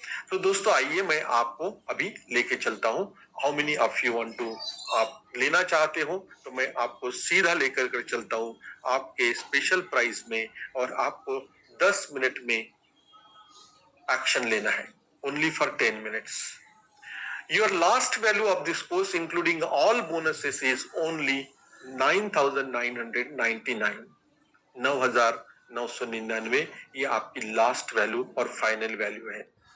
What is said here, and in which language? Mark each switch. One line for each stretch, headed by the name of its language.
Hindi: तो दोस्तों आइए मैं आपको अभी लेके चलता हूँ।
English: how many of you want to,
Hindi: आप लेना चाहते हो तो मैं आपको सीधा लेकर कर चलता हूँ आपके स्पेशल प्राइस में, और आपको 10 मिनट में एक्शन लेना है,
English: Only for 10 minutes. Your last value of this course, including all bonuses, is only 9,999.
Hindi: 9,999 ये आपकी लास्ट वैल्यू और फाइनल वैल्यू है।